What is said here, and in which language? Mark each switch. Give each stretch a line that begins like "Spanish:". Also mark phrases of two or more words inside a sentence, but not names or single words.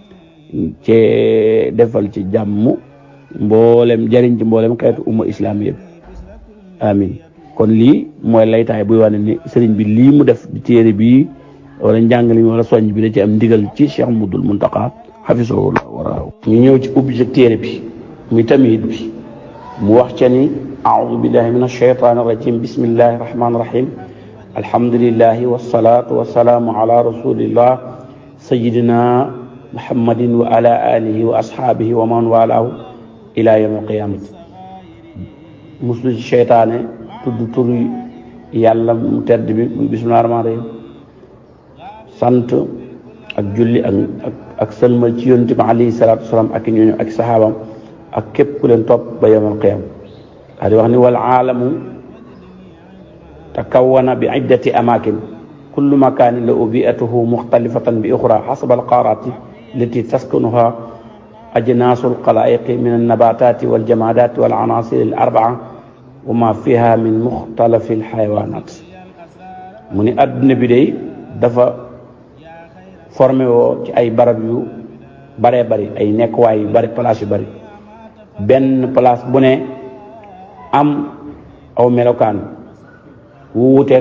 Wolof: ci defal ci jàmm mboolem jariñ ci mboolem xeetu umma islam yëpp amin kon lii mooy laytaay buy wane ni sëriñ bi lii mu def di téere bii wala njàngale mi wala soññ bi da ci am ndigal ci Cheikh Mouhamadoul Mountakha hafisahullah waraaw ñu ñëw ci ubbi ci téere bi muy tamhid bi mu wax ca ni
Arabic: أعوذ بالله من الشيطان الرجيم بسم الله الرحمن الرحيم الحمد لله والصلاة والسلام على رسول الله سيدنا محمد وعلى آله وأصحابه ومن والاه إلى يوم القيامة
Wolof: muslu ci seytaane tudd turu yàlla mu tedd bi muy
Arabic: بسم الله الرحمن الرحيم
Wolof: sant ak julli ak sëlmal ci yonent bi
Arabic: عليه الصلاة والسلام
Wolof: ak ñooñu ak saxaabam ak képp ku leen topp ba
Arabic: يوم القيام
Wolof: daa di wax ni
Arabic: واعلم تكون بعدة أماكن كل مكان له بيئته مختلفة بالأخرى حسب القارة التي تسكنها أجناس الخلائق من النباتات والجمادات والعناصر الأربعة وما فيها من مختلف الحيوانات
Wolof: mu ni adduna bi day dafa formé woo ci ay barab yu baree bari ay nekkuwaay yu bari place yu bari benn place bu ne am aw melokaan wu wuteeg